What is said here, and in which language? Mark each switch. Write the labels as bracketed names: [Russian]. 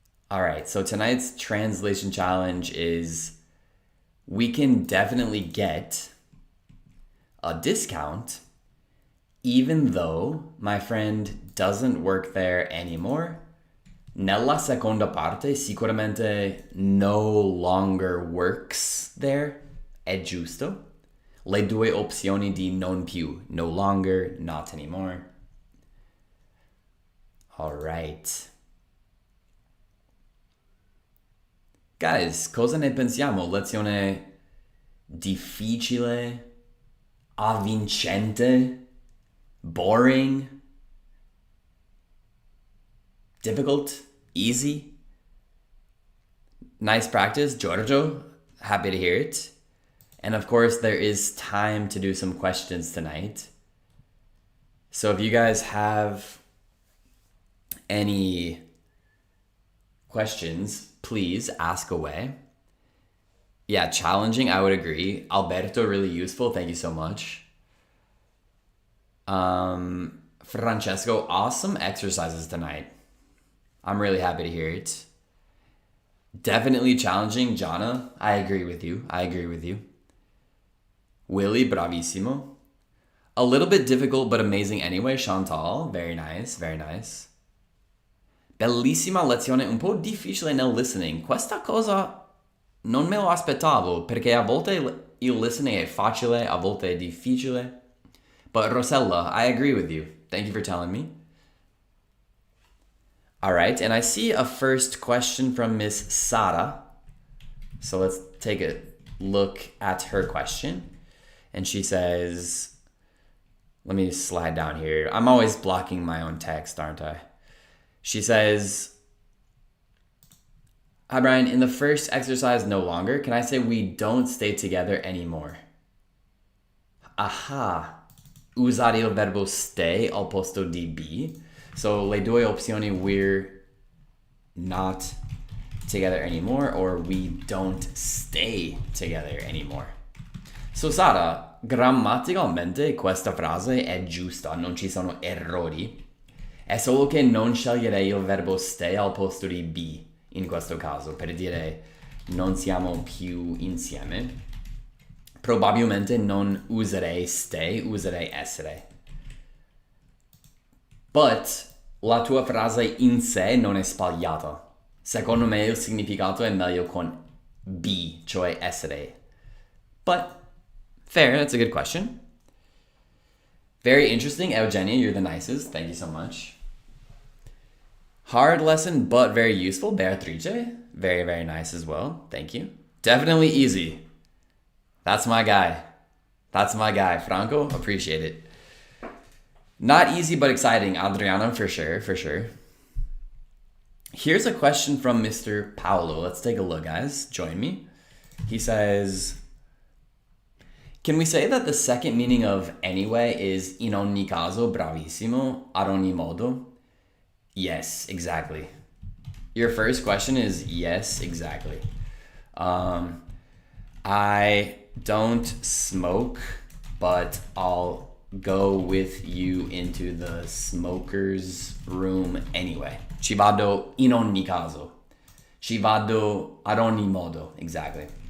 [English] All right, so tonight's translation challenge is we can definitely get a discount even though my friend doesn't work there anymore. [Italian] Nella seconda parte sicuramente [English] no longer works there, [Italian] è giusto. Le due opzioni di non più, [English] no longer, not anymore. All right. [Italian] Guys, cosa ne pensiamo? Lezione difficile, avvincente, [English] boring, difficult, easy? Nice practice, Giorgio. Happy to hear it. And of course, there is time to do some questions tonight. So if you guys have any questions, please ask away. Yeah, challenging, I would agree. Alberto, really useful. Thank you so much. Francesco, awesome exercises tonight. I'm really happy to hear it. Definitely challenging. Jana, I agree with you. Willie, bravissimo. A little bit difficult, but amazing anyway. Chantal, very nice. [Italian] Bellissima lezione, un po' difficile nel listening. Questa cosa non me lo aspettavo, perché a volte il listening è facile, a volte è difficile. [English] But Rosella, I agree with you. Thank you for telling me. All right, and I see a first question from Miss Sara. So let's take a look at her question. And she says, let me slide down here. I'm always blocking my own text, aren't I? She says, hi, Brian. In the first exercise, no longer, can I say we don't stay together anymore? Aha. [Italian] Usare il verbo stay al posto di be. [English] So [Italian] le due opzioni, [English] we're not together anymore, or we don't stay together anymore. [Italian] So Sara, grammaticalmente questa frase è giusta, non ci sono errori. È solo che non sceglierei il verbo stay al posto di be in questo caso, per dire non siamo più insieme. Probabilmente non userei stay, userei essere. But la tua frase in sé non è sbagliata. Secondo me il significato è meglio con be, cioè essere. [English] But fair, that's a good question. Very interesting, Eugenia, you're the nicest. Thank you so much. Hard lesson, but very useful. Beatrice, very, very nice as well. Thank you. Definitely easy. That's my guy. Franco, appreciate it. Not easy, but exciting. Adriana, for sure. Here's a question from Mr. Paolo. Let's take a look, guys. Join me. He says, can we say that the second meaning of anyway is [Italian] in ogni caso, bravissimo, ad ogni modo? [English] Yes, exactly. Your first question is yes, exactly. I don't smoke, but I'll go with you into the smoker's room anyway. [Italian] Ci vado in ogni caso. Ci vado ad ogni modo, exactly.